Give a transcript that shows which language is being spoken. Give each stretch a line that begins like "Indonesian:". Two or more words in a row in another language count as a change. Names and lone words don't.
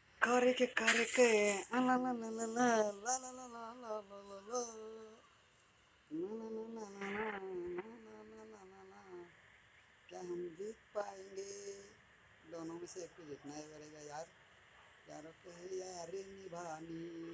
Hindi: करे के ला ला ला ला ला ला ला ला ला ला ला ला ला क्या हम जीत पाएंगे? दोनों में से एक को जीतना ही पड़ेगा यार। यारों के यारी निभानी।